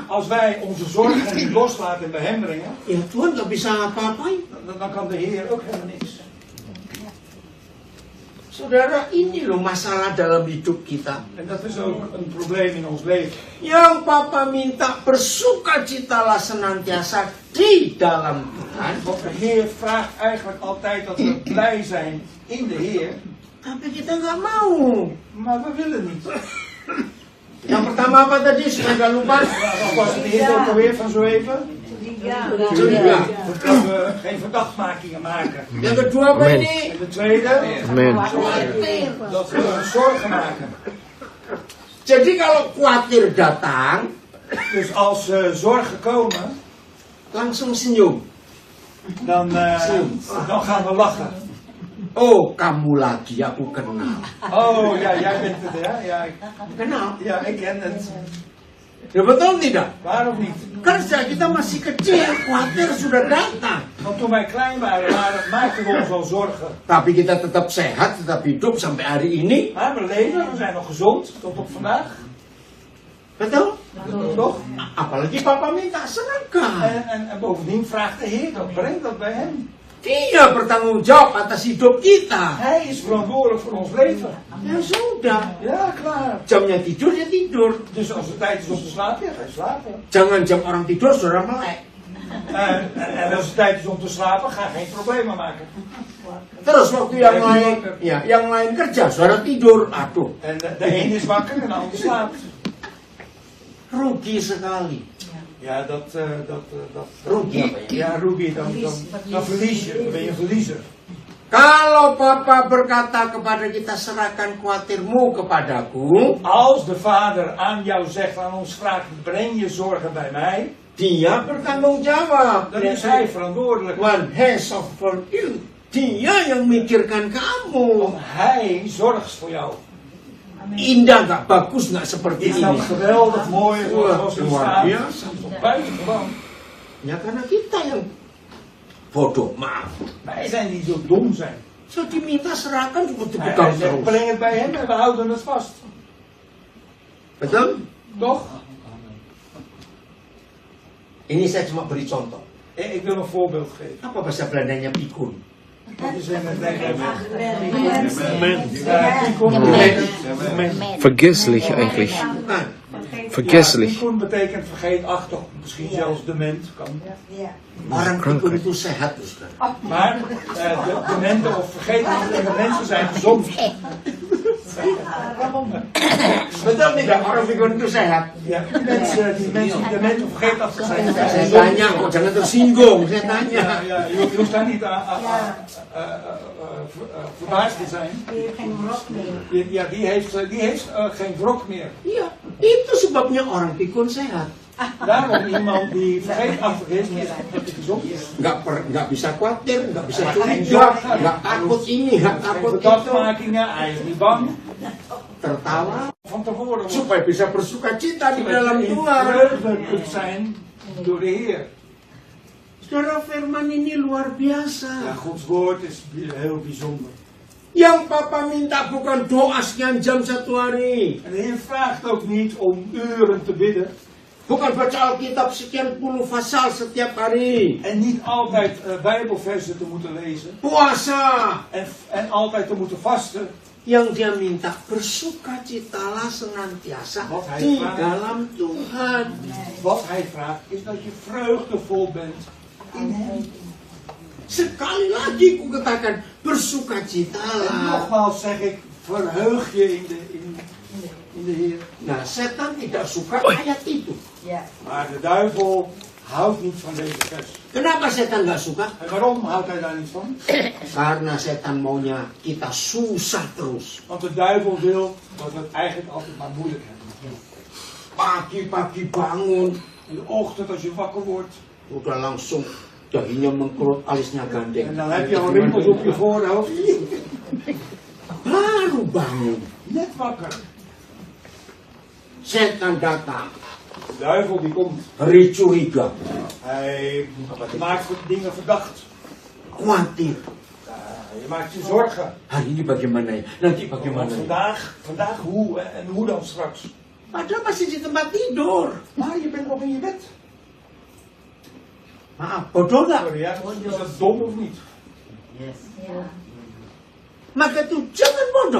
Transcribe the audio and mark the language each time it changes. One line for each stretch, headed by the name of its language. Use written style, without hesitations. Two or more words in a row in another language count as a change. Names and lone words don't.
Dutch: Als wij onze zorgen niet loslaten en bij hem brengen,
Indonesian: ya Tuhan nggak bisa apa-apain.
Dutch: dan kan de Heer ook helemaal niks.
Indonesian: Saudara, ini loh masalah dalam hidup kita.
Dutch: En dat is ook een probleem in ons leven.
Indonesian: Yang Papa minta bersukacitalah senantiasa di dalam Tuhan.
Dutch: Want de Heer vraagt eigenlijk altijd dat we blij zijn in de Heer,
Indonesian: Tapi kita nggak mau.
Dutch: maar we willen niet.
Indonesian: Yang pertama apa tadi? Supaya nggak lupa.
Dutch: Wat was de Heer ook alweer van zo even?
Indonesian: Curiga.
Dutch: Dat we geen verdachtmakingen maken.
Indonesian: Yang kedua apa Amen. ini?
Dutch: En de tweede, Amen. dat we ons zorgen maken.
Indonesian: Jadi kalau khawatir datang,
Dutch: Dus als zorgen komen,
Indonesian: langsung senyum.
Dutch: dan gaan we lachen.
Indonesian: Oh, kamu lagi, aku kenal.
Dutch: Oh ja, jij bent het, hè?
Indonesian: Kenal?
Dutch: Ja, ik ken het.
Indonesian: Ya betul tidak?
Dutch: Waarom niet?
Indonesian: Kan sejak kita masih kecil, khawatir sudah datang.
Dutch: Want toen wij klein waren, maakten we ons al zorgen.
Indonesian: Tapi kita tetap sehat, tetap hidup sampai hari ini.
Dutch: Maar we leven, we zijn nog gezond tot op vandaag. Toch?
Indonesian: Apalagi papa minta serahkan.
Dutch: En bovendien vraagt de Heer dat, breng dat bij hem.
Indonesian: Dia bertanggung jawab atas hidup kita.
Dutch: Hij is verantwoordelijk voor ons leven.
Indonesian: Ya sudah.
Dutch: Ja, klaar.
Indonesian: Jamnya tidur ya tidur.
Dutch: Dus als het tijd is om te slapen, ja, ga je slapen.
Indonesian: Jangan jam orang tidur saudara melek.
Dutch: En als het tijd is om te slapen, ga geen problemen maken.
Indonesian: Terus waktu yang lain kerja, saudara tidur. Aduh,
Dutch: En de een is wakker en de ander slaapt.
Indonesian: rugi sekali.
Dutch: Ja, dat
Indonesian: Rugi apa ya?
Dutch: ja, Ruby, dan verlies je. Dan ben je verliezer.
Indonesian: Kalau papa berkata kepada kita serahkan khawatirmu kepadaku,
Dutch: Als de vader aan jou zegt, aan ons vraagt, breng je zorgen bij mij,
Indonesian: dia bertanggung jawab.
Dutch: dan is hij verantwoordelijk. Want hij zorgt voor u.
Indonesian: Dia yang mikirkan kamu.
Dutch: Want hij zorgt voor jou.
Indonesian: Indah nggak, bagus nggak seperti
Dutch: Is dat
Indonesian: ini?
Dutch: geweldig mooi zoals het
Indonesian: Luar
Dutch: staat?
Indonesian: biasa.
Dutch: Buitengewoon.
Indonesian: Ya karena kita yang bodoh, maaf.
Dutch: Wij zijn die zo dom zijn.
Indonesian: Zo diminta serahkan seperti
Dutch: Hij
Indonesian: pegang
Dutch: zegt,
Indonesian: terus.
Dutch: breng het bij hem en we houden het vast.
Indonesian: Betul?
Dutch: Toch?
Indonesian: Ini saya cuma beri contoh.
Dutch: Ik wil een voorbeeld geven.
Indonesian: Apa bahasa Belandanya pikun?
Dutch: Dat is in het Nederlands.
German: Vergesslich eigentlich.
Indonesian: Bukan. Vergesslich.
Dutch: Pikun betekent vergeetachtig, misschien zelfs dement.
Indonesian: Kan. Orang pikun itu sehat, Ustaz.
Dutch: Maar dementen of vergeetachtige mensen zijn gezond.
Indonesian: Betul tidak? Orang pikun itu sehat.
Dutch: Ja, die mensen die dement of vergeetachtig zijn
Indonesian: Saya
Dutch: gezond.
Indonesian: tanya, kok jangan tersinggung. Saya tanya.
Dutch: Ja, je hoeft daar niet verbaasd te zijn. Die heeft geen rok meer. Ja, die heeft geen wrok meer.
Indonesian: Iya, itu sebabnya orang pikun sehat.
Dutch: Daarom iemand die vergeetachtig is, dat hij gezond is.
Indonesian: Nggak bisa khawatir, nggak bisa curiga, nggak takut ini, nggak takut itu.
Dutch: Verdachtmakingen, hij is niet bang.
Indonesian: Tertawa
Dutch: Van tevoren
Indonesian: supaya bisa bersuka cita di dalam
Dutch: je
Indonesian: Tuhan.
Dutch: vreugde kunt zijn door de Heer.
Indonesian: Saudara, firman ini luar
Dutch: Ja,
Indonesian: biasa.
Dutch: Gods woord is heel bijzonder.
Indonesian: Yang papa minta bukan doa sekian jam satu hari.
Dutch: En de Heer vraagt ook niet om uren te bidden.
Indonesian: Bukan baca Alkitab sekian puluh pasal setiap hari.
Dutch: En niet altijd Bijbelversen te moeten lezen.
Indonesian: Puasa.
Dutch: En altijd te moeten vasten.
Indonesian: Yang dia minta bersukacitalah senantiasa
Dutch: Wat hij
Indonesian: di
Dutch: vraagt.
Indonesian: dalam Tuhan.
Dutch: Wat hij vraagt is dat je vreugdevol bent in hem.
Indonesian: Sekali lagi ku katakan
Dutch: En
Indonesian: bersukacitalah.
Dutch: nogmaals zeg ik, verheug je in de Heer.
Indonesian: Nah, setan tidak suka ayat itu.
Dutch: Maar de duivel houdt niet van deze vers.
Indonesian: Kenapa setan nggak suka?
Dutch: En waarom houdt hij daar niet van?
Indonesian: Karena setan maunya kita susah terus.
Dutch: Want de duivel wil dat we het eigenlijk altijd maar moeilijk hebben.
Indonesian: Pagi-pagi bangun,
Dutch: In de ochtend als je wakker wordt.
Indonesian: udah langsung dahinya mengkerut, alisnya gandeng.
Dutch: En dan heb je al rimpels op je voorhoofd.
Indonesian: Baru bangun,
Dutch: Net wakker.
Indonesian: setan datang,
Dutch: De duivel die komt.
Indonesian: beri curiga,
Dutch: Hij maakt dingen verdacht.
Indonesian: khawatir.
Dutch: Je maakt je zorgen.
Indonesian: Hari ini bagaimana ya? Nanti
Dutch: Want
Indonesian: bagaimana ya?
Dutch: vandaag hoe en hoe dan straks.
Indonesian: Padahal masih di tempat tidur.
Dutch: Maar je bent nog in je bed.
Indonesian: Maaf, bodoh nggak?
Dutch: Sorry, ja. Is dat dom of niet?
Indonesian: Maka itu jangan bodoh.